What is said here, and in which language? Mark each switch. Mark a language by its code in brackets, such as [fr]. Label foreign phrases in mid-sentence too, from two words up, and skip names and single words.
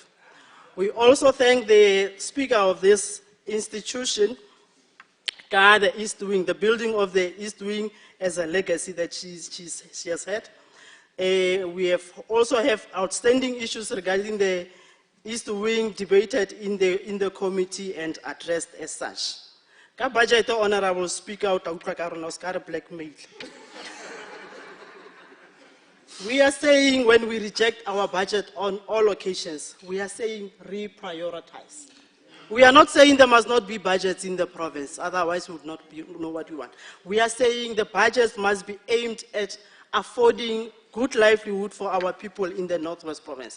[en] We also thank the Speaker of this institution, the East Wing, the building of the East Wing as a legacy that she has had. We have also have outstanding issues regarding the is to being debated in the committee and addressed as such. [tn] Ka budget, [en] Honorable Speaker, [tn] o tla utlwa ka rona o ska re blackmail. [en] We are saying when we reject our budget on all occasions, we are saying reprioritize. We are not saying there must not be budgets in the province, otherwise we would not know what we want. We are saying the budgets must be aimed at affording good livelihood for our people in the Northwest Province.